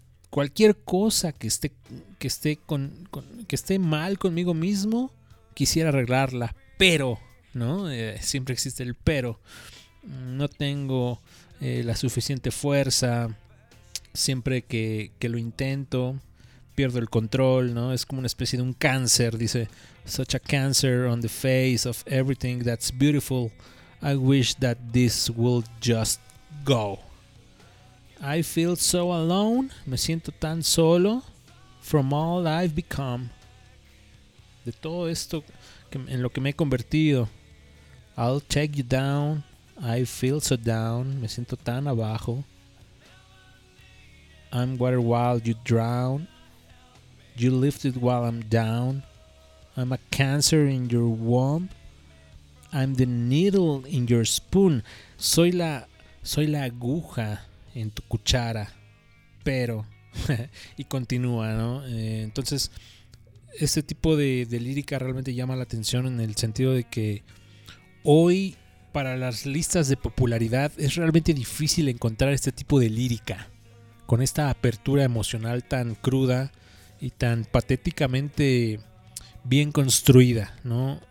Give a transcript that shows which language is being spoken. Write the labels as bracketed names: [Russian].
[Spanish] Cualquier cosa que esté mal conmigo mismo, quisiera arreglarla, pero, ¿no? Siempre existe el pero. No tengo la suficiente fuerza. Siempre que lo intento, pierdo el control, ¿no? Es como una especie de un cáncer, dice. [English] Such a cancer on the face of everything that's beautiful. I wish that this would just go. I feel so alone. [Spanish] Me siento tan solo. [English] From all I've become. [Spanish] De todo esto en lo que me he convertido. [English] I'll take you down. I feel so down. [Spanish] Me siento tan abajo. [English] I'm water while you drown. You lift it while I'm down. I'm a cancer in your womb. I'm the needle in your spoon. [Spanish] Soy la aguja en tu cuchara. Pero. Y continúa, ¿no? Entonces, este tipo de lírica realmente llama la atención en el sentido de que hoy, para las listas de popularidad, es realmente difícil encontrar este tipo de lírica con esta apertura emocional tan cruda y tan patéticamente bien construida, ¿no?